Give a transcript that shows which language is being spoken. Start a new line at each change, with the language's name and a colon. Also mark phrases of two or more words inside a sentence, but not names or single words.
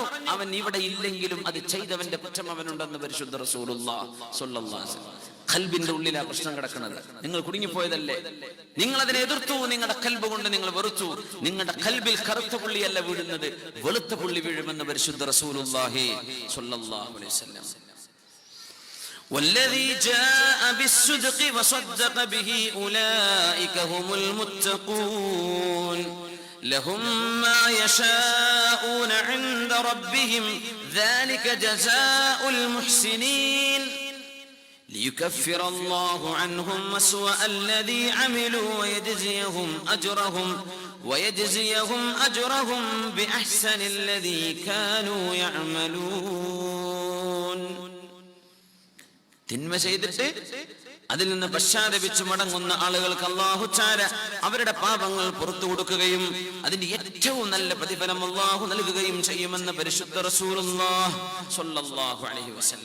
Malayalam: അവൻ ഇവിടെ ഇല്ലെങ്കിലും അത് ചെയ്തവന്റെ കുറ്റം അവനുണ്ടെന്ന് പരിശുദ്ധ
Arabic: رسول الله صلى الله عليه وسلم.
Malayalam: ഖൽബിന്റെ ഉള്ളിലാ പ്രശ്നം കിടക്കുന്നത്. നിങ്ങൾ കുടുങ്ങിപ്പോയതല്ലേ, നിങ്ങൾ അതിനെ എതിർത്തു, നിങ്ങളുടെ ഖൽബ് കൊണ്ട് നിങ്ങൾ വെറുത്തു. നിങ്ങളുടെ ഖൽബിൽ കറുത്ത പുള്ളിയല്ല വീഴുന്നത്, വെളുത്ത പുള്ളി വീഴുമെന്ന് പരിശുദ്ധ
Arabic: رسول الله صلى الله عليه وسلم. والذي جاء بالصدق وصدق به أولئك هم المتقون لهم ما يشاءون عند ربهم ذلك جزاء المحسنين ليكفر الله عنهم أسوأ الذي عملوا ويجزيهم أجرهم بأحسن الذي كانوا يعملون.
Malayalam: തിന്മ ചെയ്തിട്ട് അതിൽ നിന്ന് പശ്ചാത്തപിച്ചു മടങ്ങുന്ന ആളുകൾക്ക് അല്ലാഹു തആല അവരുടെ പാപങ്ങൾ പുറത്തു കൊടുക്കുകയും അതിന്റെ ഏറ്റവും നല്ല പ്രതിഫലം അല്ലാഹു നൽകുകയും ചെയ്യുമെന്ന് പരിശുദ്ധ
Arabic: رسول الله صلى الله عليه وسلم.